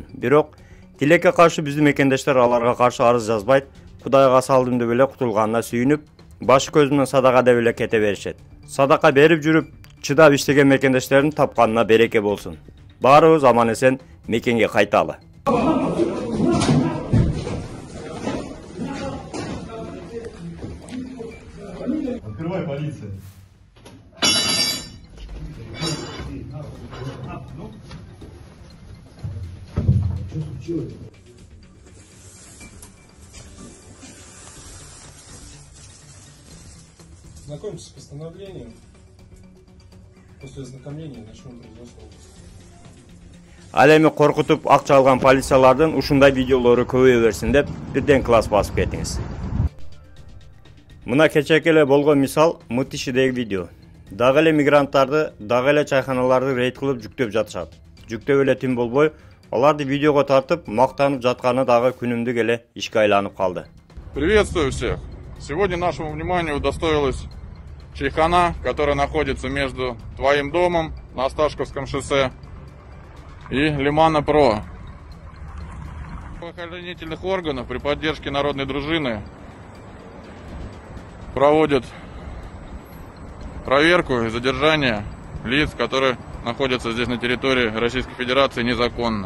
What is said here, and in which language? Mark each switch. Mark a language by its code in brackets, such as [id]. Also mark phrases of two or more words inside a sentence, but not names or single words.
[ky] Бирок тилекке каршы биздин мекендештер аларга каршы арыз жазбайт, Кудайга салдым деп эле кутулганына сүйүнүп, башы көзүмөн садака деп эле кете беришет. Садака берип жүрүп, чыдап иштеген мекендештердин тапканына береке болсун. Баарыбыз аман эсен мекенге кайталы. [ru] Открывай, полиция. Что случилось? Знакомьтесь с постановлением. После ознакомления начнем производство. [ky] Ал эми коркутуп акча алган полициялардын ушундай видеолору көбөйө берсин деп бирден класс басып кетиңиз. Мына кечээки эле болгон мисал Мытышидеги видео. Дагы эле мигранттарды, дагы эле чайханаларды рейд кылып жүктөп жатышат. Жүктөп эле тим болбой, аларды видеого тартып, мактанып жатканы дагы күнүмдүк эле ишке айланып калды. [ru] Приветствую всех! Сегодня нашему вниманию удостоилась чайхана, которая находится между твоим домом на Осташковском шоссе и Лимана Про. Правоохранительных органов при поддержке народной дружины проводят проверку и задержание лиц, которые находятся здесь на территории Российской Федерации незаконно.